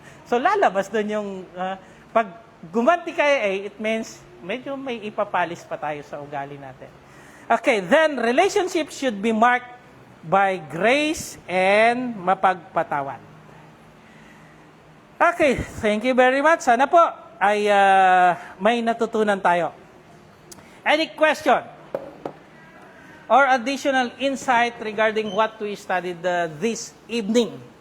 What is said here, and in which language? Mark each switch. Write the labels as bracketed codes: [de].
[tl] So, lalabas doon yung, pag gumanti ka [en] it means [tl] medyo may ipapalis pa tayo sa ugali natin. [en] Okay, then relationships should be marked by grace and mapagpatawad. Okay, thank you very much. [tl] Sana po ay may natutunan tayo. [en] Any question? Or additional insight regarding what we studied this evening?